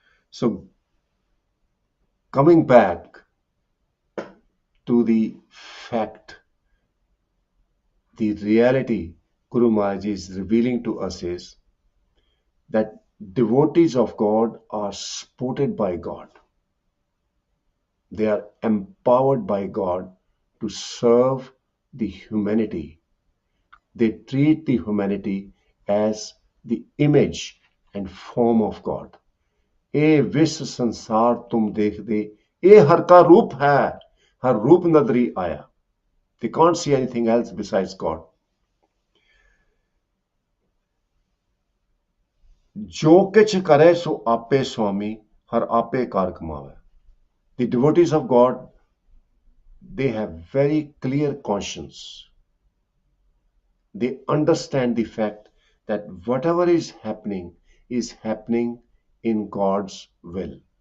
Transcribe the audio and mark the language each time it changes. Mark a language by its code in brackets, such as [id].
[en] So, coming back to the fact, the reality Guru Maharaj is revealing to us is that devotees of God are supported by God. They are empowered by God to serve the humanity. They treat the humanity as the image and form of God. [pa] ए विश्व संसार तुम देख दे, ए हर का रूप है, हर रूप नदरी आया. [en] They can't see anything else besides God. [pa] जो किछ करे सो आपे स्वामी, हर आपे कार कमावे. [en] The devotees of God, they have very clear conscience. They understand the fact that whatever is happening in God's will.